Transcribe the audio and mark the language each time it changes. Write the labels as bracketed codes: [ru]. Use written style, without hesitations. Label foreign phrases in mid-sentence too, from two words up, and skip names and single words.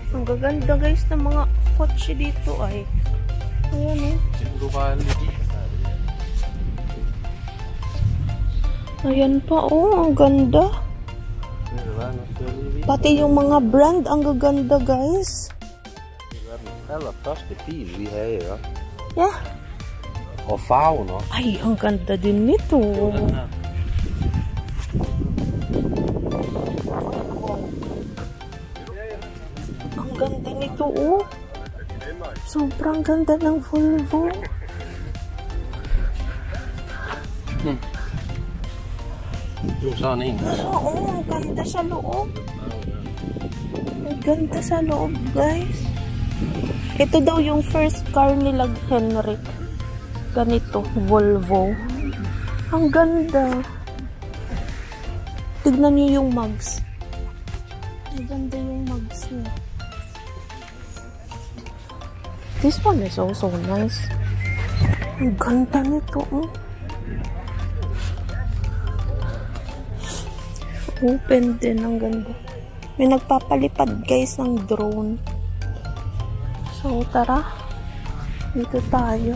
[tl] gaganda guys ng mga kotse dito ay. Ayan Ayan pa ang ganda. Pati yung mga brand ang gaganda guys. [en] Yeah. [da] Og farven også. [tl] Ay, ang ganda din nito. Ang ganda nito, Sobrang ganda ng Volvo. [da] Sådan en. [tl] Oo, ang ganda sa loob. Ang ganda sa loob, guys. Ito daw yung [en] first car [tl] nila, Henrik. Ganito, Volvo. Ang ganda. Tignan niyo yung mugs. Ang ganda yung mugs niya. [en] This one is also nice. [tl] Ang ganda nito, Open din, ang ganda. May nagpapalipad guys ng drone. So, tara. Dito tayo.